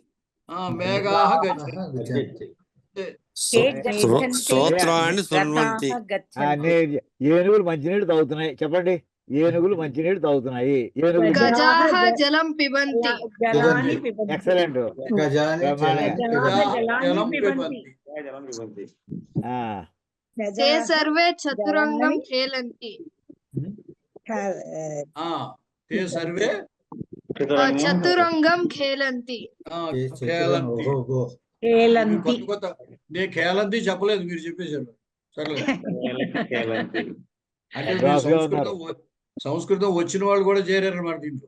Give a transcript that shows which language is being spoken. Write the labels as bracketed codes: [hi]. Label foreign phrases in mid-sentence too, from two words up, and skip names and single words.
[sa] मेघाः गर्जन्ति. स्तोत्रान्नि शृण्वन्ति. [te] ఏనుగులు మంచినీళ్ళు తాగుతున్నాయి. చెప్పండి. ఏనుగులు మంచినీళ్ళు తాగుతున్నాయి. [sa] गजाः जलं पिबन्ति. [te] ఎక్సలెంట్. [sa] ते सर्वे चतुरंगम खेलन्ति. ते सर्वे चतुरंगं खेलन्ति. [te] నేను ఖేలంతి చెప్పలేదు, మీరు చెప్పేశారు. సరే అంటే సంస్కృతం వచ్చిన వాళ్ళు కూడా చేరారు అన్నమాట దీంట్లో.